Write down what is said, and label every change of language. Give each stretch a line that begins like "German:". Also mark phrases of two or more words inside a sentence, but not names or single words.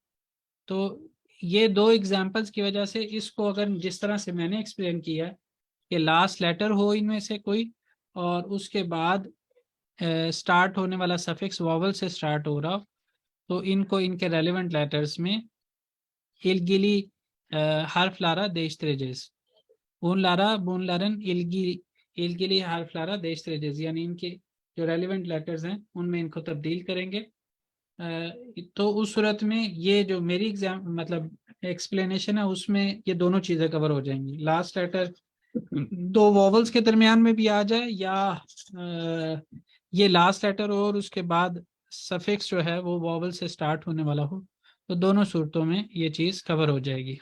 Hindi: तो ये 2 एग्जांपल्स की वजह से इसको अगर जिस तरह से मैंने एक्सप्लेन किया कि
English: last letter
Hindi: हो इनमें से कोई, और उसके बाद स्टार्ट होने वाला
English: suffix vowel
Hindi: से स्टार्ट हो रहा हो, तो इनको इनके
English: relevant letters
Hindi: में
Turkish: ilgili harflara değiştireceğiz. Bunların ilgili harflara değiştireceğiz,
Hindi: यानी इनके जो
English: relevant letters
Hindi: हैं उनमें इनको तब्दील करेंगे। तो उस सूरत में ये जो मेरी एग्जाम मतलब एक्सप्लेनेशन है उसमें ये दोनों चीज़ें कवर हो जाएंगी।
English: last letter 2 vowels
Hindi: के दरमियान में भी आ जाए, या ये
English: last letter
Hindi: और उसके बाद सफिक्स जो है वो वॉवल से स्टार्ट होने वाला हो, तो दोनों सूरतों में ये चीज़ कवर हो जाएगी।